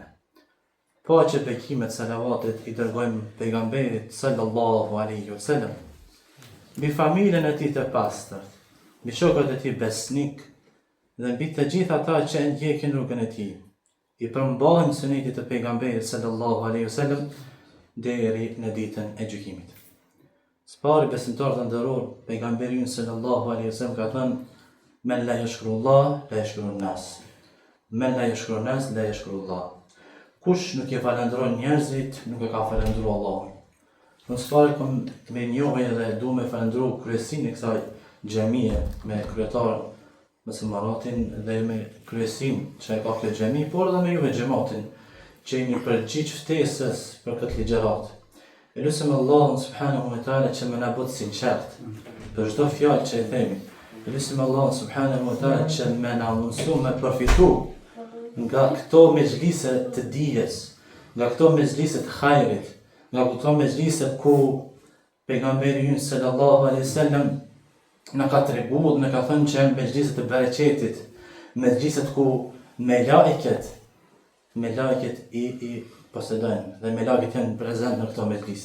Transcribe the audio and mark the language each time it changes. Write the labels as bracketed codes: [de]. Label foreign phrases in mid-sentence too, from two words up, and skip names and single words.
[sq] Paqe, bekimet, salavatet I dërgojmë pejgamberit [ar] صلى الله عليه وسلم, [sq] mbi familjen e tij të pastërt, mbi shokët e tij besnik dhe mbi të gjithë ata që ndjekin rrugën e tij, I përmbajnë sunetit të pejgamberit [ar] صلى الله عليه وسلم [sq] deri në ditën e gjykimit. Spari besimtar të nderor, pejgamberi [ar] صلى الله عليه وسلم [sq] ka thënë: [ar] "من لا يشكر الله، لا يشكر الناس. من لا يشكر الناس، لا يشكر الله." [sq] Kush nuk e falendron njerëzit, nuk e ka falendruar Allahun. Në spari kom me njohje dhe du me falendru kryesin e kësaj xhamie me kryetar mësimaratin dhe me kryesin që e ka këtë xhami, por edhe me juve xhamatin që jeni përgjigj ftesës për këtë ligjërat. Lutem Allahun [ar] سبحانه وتعالى [sq] që më na bëj sinqert për çdo fjalë që e themi, Lusim [ar] الله سبحانه وتعالى [sq] që me na mundësu me përfitu nga këto mezhlise të dijes, nga këto mezhlise të hajrit, nga këto mezhlise ku pejgamberi ynë [ar] صلى الله عليه وسلم [sq] na ka treguar, na ka thënë që janë mezhlise të bereqetit, mezhlise ku melaiket i posedojnë dhe melaiket janë prezent në këto mezhlise.